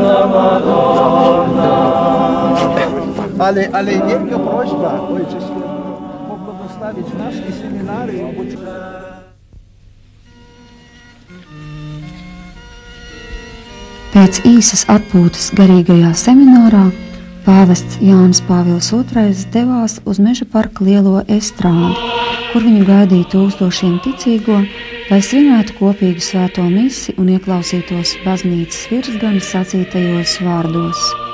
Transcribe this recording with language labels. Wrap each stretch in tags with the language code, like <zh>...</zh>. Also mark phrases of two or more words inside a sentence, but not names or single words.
<uk>Але велика просьба, Отче,</uk> <ru>поблагословить нас и семинары.</ru> <lv>Pēc īsas atpūtas garīgajā seminārā pāvests Jānis Pāvils II devās uz Meža parka lielo estrādi, kur viņu gaidīja tūkstošiem ticīgo, lai svinētu kopīgu svēto misi un ieklausītos baznīcas virsgaņa sacītajos vārdos.</lv>